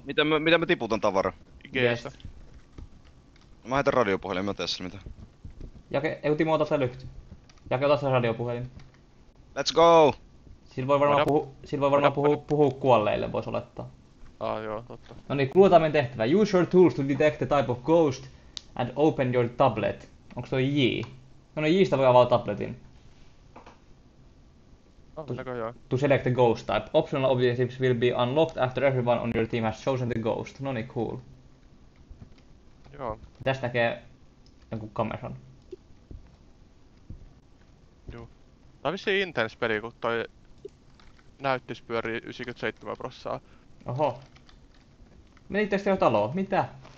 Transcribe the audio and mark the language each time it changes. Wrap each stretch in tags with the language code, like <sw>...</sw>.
<fi>Miten mä tiputan tavara? G:stä. Mä heitän radiopuhelin, mä teen sillä mitä. Jake, ei kun Timo ota se lyhty. Jake, ota se radiopuhelin.</fi> <en>Let's go!</en> <fi>Sillä voi varmaan, Voidaan- puhua kuolleille, vois olettaa. Joo, totta. No niin, kuuletaan meidän tehtävä.</fi> <en>Use your tools to detect the type of ghost and open your tablet.</en> <fi>Onks toi J? No Jistä voi avata tabletin. Näköjään.</fi> <en>To select the ghost type. Optional objectives will be unlocked after everyone on your team has chosen the ghost.</en> <fi>No niin, cool. Joo. Tästä näkee jonkun kameran. Tää on vissiin intense peli, kun toi näyttis pyörii 97%. Oho. Menittekö te jo taloon? Mitä?</fi>